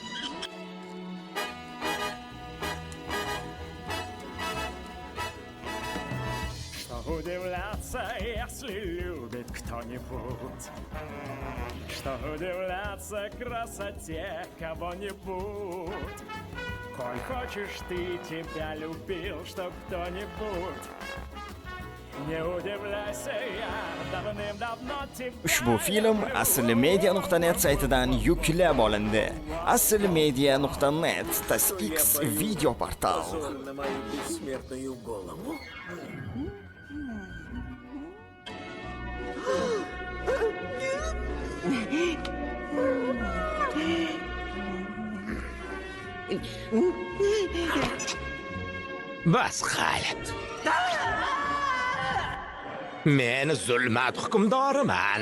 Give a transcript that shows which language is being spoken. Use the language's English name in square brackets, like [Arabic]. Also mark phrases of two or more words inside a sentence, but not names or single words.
[Russian] Что удивляться, если любит кто-нибудь? Что удивляться красоте кого-нибудь? Коль хочешь ты, тебя любил, что кто-нибудь. Не удивляйся, я давным-давно тебя... [Uzbek] Ushbu film aslmedia.net saytidan yuklab olindi. Aslmedia.net TASX video portal. [Russian] На мою бессмертную голову. [Uzbek] Bas Xalid. Men zulmat hukmdoriman.